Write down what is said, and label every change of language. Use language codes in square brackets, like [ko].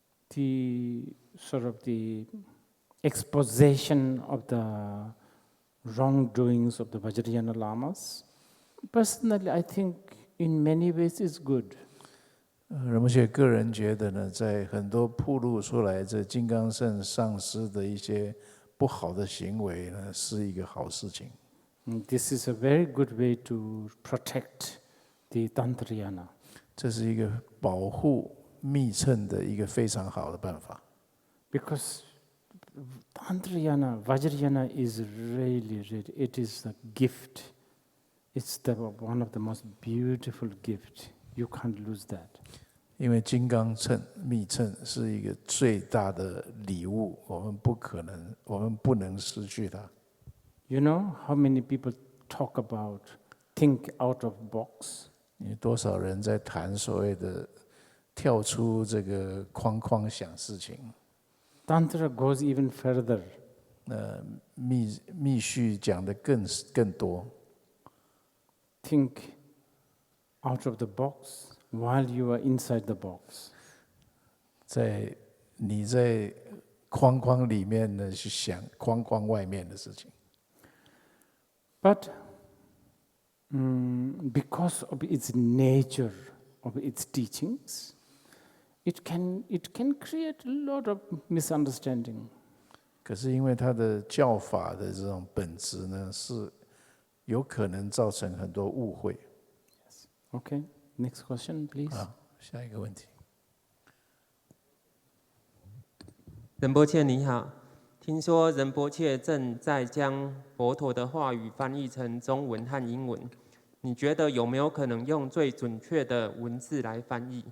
[en] The sort of the exposition of the wrongdoings of the Vajrayana Lamas, personally, I think in many ways is good. [zh] 仁波切个人觉得呢，在很多暴露出来这金刚乘上师的一些不好的行为呢，是一个好事情。 [en] This is a very good way to protect the Tantrayana. [zh] 这是一个保护密乘的一个非常好的办法。 [en] Because Tantrayana, Vajrayana is really, it is a gift. It's one of the most beautiful gifts. You can't lose that. [zh] 因为金刚乘、密乘是一个最大的礼物，我们不能失去它。 [en] You know how many people talk about think out of box? [zh] 有多少人在谈所谓的跳出这个框框想事情？ [en] Tantra goes even further. [zh] 密续讲的更多。 [en] Think out of the box while you are inside the box. [zh] 你在框框里面呢，去想框框外面的事情。 [en] But because of its nature, of its teachings, it can create a lot of misunderstanding. [zh] 可是因为它的教法的这种本质呢，是有可能造成很多误会。 [en] Yes. Okay. Next question, please. [zh] 好，下一个问题。仁波切你好，听说仁波切正在将佛陀的话语翻译成中文和英文，你觉得有没有可能用最准确的文字来翻译？